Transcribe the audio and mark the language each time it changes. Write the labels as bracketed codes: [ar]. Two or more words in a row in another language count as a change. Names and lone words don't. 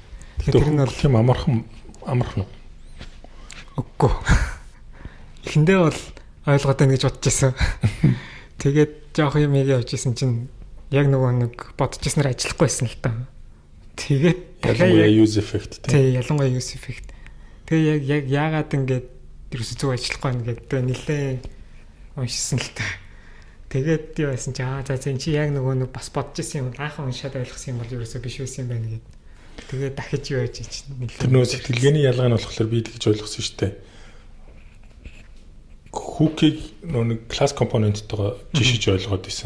[mn] Тэгэхээр тэр нь бол тийм амархан уу? Үгүй. Эхэндээ бол ойлгоод байна гэж бодож байсан. Тэгээд жоох юм явж исэн чинь яг нөгөө нэг бодож ирснээр ажиллахгүй байсан л та. Тэгээд [en] ялангуяа use effect [mn] тий ялангуяа [en] use effect. [mn] Тэгээ яг яагаад ингэж ерөөсөө зөв ажиллахгүй ингээд нэлээ уншсан л та. Тэгээд юу байсан чи за чи яг нөгөө нэг бас бодож исэн юм анхан уншаад ойлгосон юм бол ерөөсөө биш байсан юм байна гэд. Тэгээд дахиж юу яаж чинь нэлээ. Тэр нөгөө сэтгэлгээний ялгаа нь болохоор би тэгж ойлгосон шүү дээ. Hook-ийг нөгөө класс компоненттойгоо жишиж ойлгоод исэн.